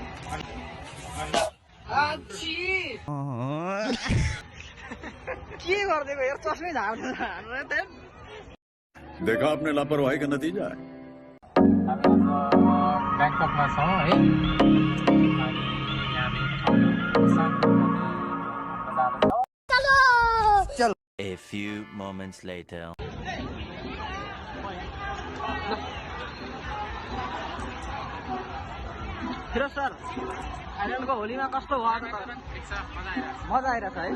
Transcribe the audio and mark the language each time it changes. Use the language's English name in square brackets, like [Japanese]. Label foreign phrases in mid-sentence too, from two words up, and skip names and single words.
[Nepali] के गरिदिएको यार चस्मै झार्दैन [Hindi] देखा आपने लापरवाही का नतीजा है। [Nepali] ब्याङ्ककमा छ है [English] A few moments later. [Nepali] हेर सर आइल्यान्डको होलीमा कस्तो भयो मजा आइरहेछ है